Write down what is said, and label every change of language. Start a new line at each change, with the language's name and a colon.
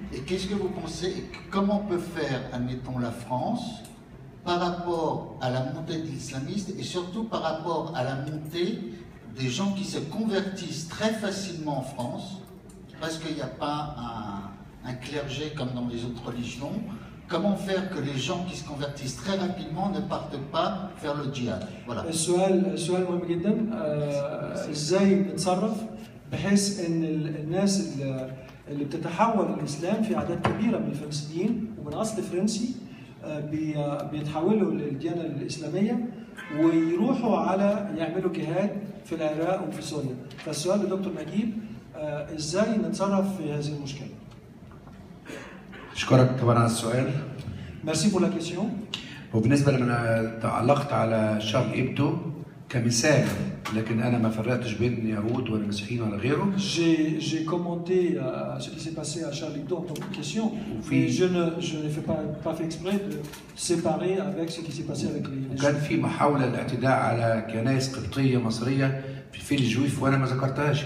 French: Et qu'est-ce que vous pensez, comment peut faire, admettons, la France par rapport à la montée de l'islamisme et surtout par rapport à la montée des gens qui se convertissent très facilement en France? Parce qu'il n'y a pas un clergé comme dans les autres religions. Comment faire que les gens qui se convertissent très rapidement ne partent pas faire le djihad? Voilà.
Arabic: السؤال مهم جدا. ازاي نتصرف بحيث ان الناس اللي بتتحول للاسلام في اعداد كبيره من الفرنسيين ومن اصل فرنسي بيتحولوا للديانه الاسلاميه ويروحوا على يعملوا جهاد في العراق وفي سوريا. فالسؤال لدكتور نجيب ازاي نتصرف في هذه المشكله؟ اشكرك طبعا على السؤال.
French: ميرسي بور لا كيسيون.
Arabic: وبالنسبه لما تعلقت على شارلي إبدو كمثال، لكن انا ما فرقتش بين يهود ولا مسيحيين ولا غيره.
French: J'ai commenté ce qui s'est passé à Charlie Hebdo en tant que question, mais je n'ai pas fait exprès de séparer avec ce qui s'est passé avec les
Arabic: وكان في محاوله للاعتداء على كنائس قبطيه مصريه في الفيل الجويف وانا ما ذكرتهاش.